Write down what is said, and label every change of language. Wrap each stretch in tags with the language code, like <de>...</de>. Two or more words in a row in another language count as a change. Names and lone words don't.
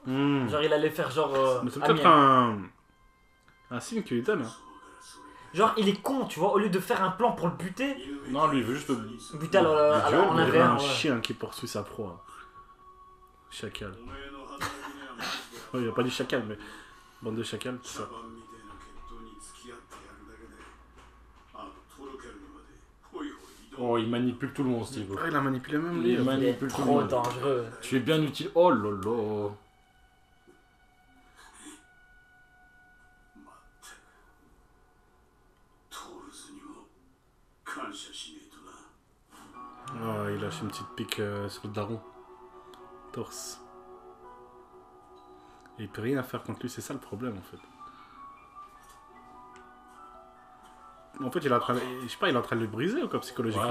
<fr>Hmm. Genre, il allait faire genre. Mais c'est Amiens. peut-être un signe qu'il lui donne. Hein. Genre, il est con, tu vois. Au lieu de faire un plan pour le buter, Non, lui, il veut juste. buter en Il y a arrière. un Ouais. chien qui poursuit sa proie. Chacal.</fr> <ja>お前の働きにはマジで</ja> <fr>Oh, il a pas dit chacal, mais bande de chacal, tout</fr> <ja>茶</ja> <fr>ça.</fr> <ja>番みたいな決闘に付き合ってやるだけであのトロケルにまでホイホイ移動</ja> <fr>Oh, il manipule tout le monde, Steve. Ah, il a manipulé même Il lui. est Il est manipule tout le trop monde. dangereux. Tu es bien utile. Oh là là.</fr> <ja>まったくトールズにも感謝しねえとな</ja> <fr>Oh, il lâche une petite pique sur le daron. Torse. Et il peut rien faire contre lui, c'est ça le problème en fait. En fait, il est en train de... Je sais pas, il est en train de le briser ou quoi, psychologiquement.</fr>